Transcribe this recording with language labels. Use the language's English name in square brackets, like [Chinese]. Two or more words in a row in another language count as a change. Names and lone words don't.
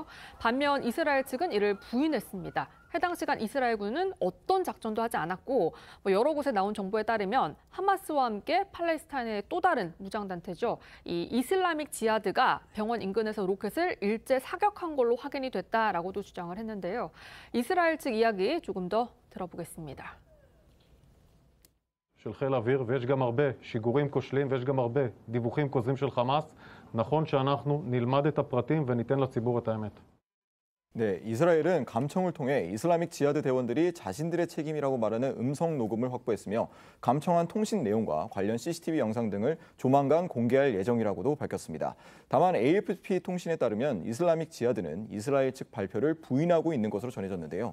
[Korean] 반면 이스라엘 측은 이를 부인했습니다. 해당 시간 이스라엘군은 어떤 작전도 하지 않았고, 여러 곳에 나온 정보에 따르면 하마스와 함께 팔레스타인의 또 다른 무장단체죠, 이 이슬라믹 지하드가 병원 인근에서 로켓을 일제 사격한 걸로 확인이 됐다라고도 주장을 했는데요. 이스라엘 측 이야기 조금 더 들어보겠습니다. [Hebrew] של חיל האוויר, ויש גם הרבה שיגורים כושלים ויש גם הרבה דיווחים כוזבים של חמאס. נכון שאנחנו נלמד את הפרטים וניתן לציבור את האמת. [Korean] 네, 이스라엘은 감청을 통해 이슬라믹 지하드 대원들이 자신들의 책임이라고 말하는 음성 녹음을 확보했으며 감청한 통신 내용과 관련 CCTV 영상 등을 조만간 공개할 예정이라고도 밝혔습니다. 다만 AFP 통신에 따르면 이슬라믹 지하드는 이스라엘 측 발표를 부인하고 있는 것으로 전해졌는데요.